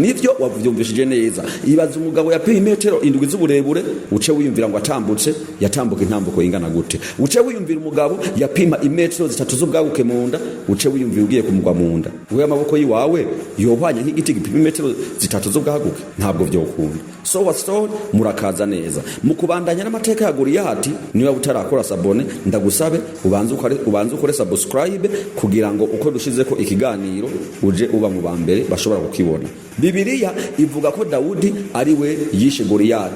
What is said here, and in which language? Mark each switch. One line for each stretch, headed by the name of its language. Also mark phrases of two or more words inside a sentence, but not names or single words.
Rundi: Nivyo wavyumvishije neza. Ibaza umugabo yapima metero 7 z'uburebure uce wiyumvira ngo atambutse yatambuka intambuko ingana gute? Uce wiyumvira umugabo yapima imetero 3 z'ubwaguke mu nda uce wiyumvira ugiye kumugwa mu nda. Wewe amaboko yiwawe yohwanye nk'igiti gipima metero 3 z'ubwaguke? Ntabwo vyokunda.
English: So what story
Rundi: murakaza neza. Mu kubandanya n'amateka ya Goliyati niba utarakora sabone ndagusabe ubanze ukore subscribe kugira ngo uko dushizeko ikiganiro uje uba mu bambere bashobora kukibona. Bibiliya ivuga ko Dawudi ari we yishe Goliyati.